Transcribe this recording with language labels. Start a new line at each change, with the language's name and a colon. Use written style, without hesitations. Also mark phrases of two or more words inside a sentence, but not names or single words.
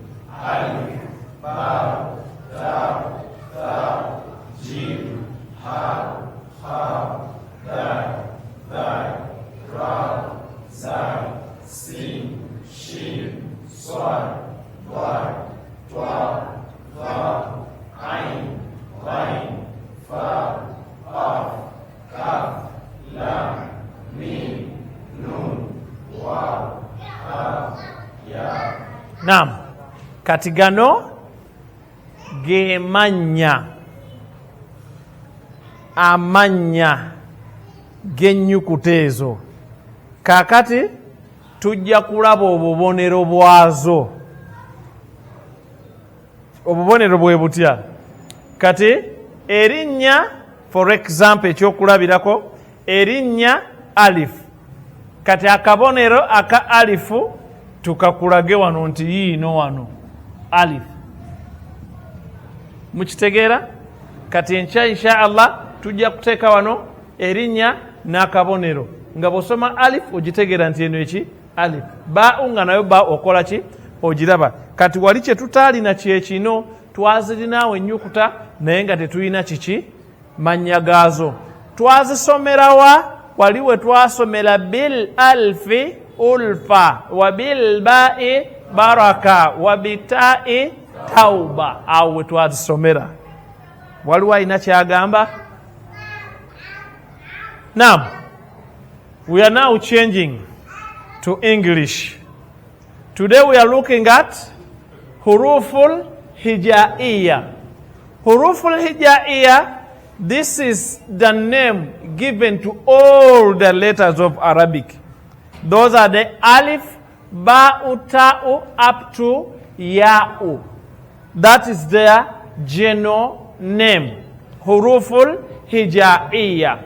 Arabic: ألف باء تاء ثاء جيم حاء خاء دال ذال راء زاي سين شين صاد ضاد طاء ظاء عين غين فاء قاف كاف لام ميم نون واو هاء ياء.
Ganda: Naam, kati gano ge mannya amanya g'ennyukuta ezo. Kaakati tujja kulaba obubonero bwazo. Obubonero bwe butya? Kati erinnya,
English: for example,
Ganda: ekyokulabirako, erinnya alif. Kati akabonero aka alifu tukakulage wano nti yiino wano alif. Mukitegeera? Kati enkya
Arabic: إن شاء الله
Ganda: tujja kuteeka wano erinnya n'akabonero. Nga bw'osoma alif ogitegeera nti eno eki alif. Ba'u nga nayo ba okola ki? Ogiraba. Kati wali kye tutaalina kyekino, twazirinaawo ennyukuta naye nga tetulina kiki? Mannya gaazo. Twazisomera wa? Wali we twasomera
Arabic: بالألف ألفة وبالباء بركة وبالتاء توبة.
Ganda: Awo we twazisomera. Waliwo alina kyagamba?
English: Now, we are now changing to English. Today we are looking at
Arabic: حروف الهجائية. حروف الهجائية,
English: this is the name given to all the letters of Arabic. Those are the alif, ba'u, ta'u, up to ya'u. That is their general name.
Arabic: حروف الهجائية.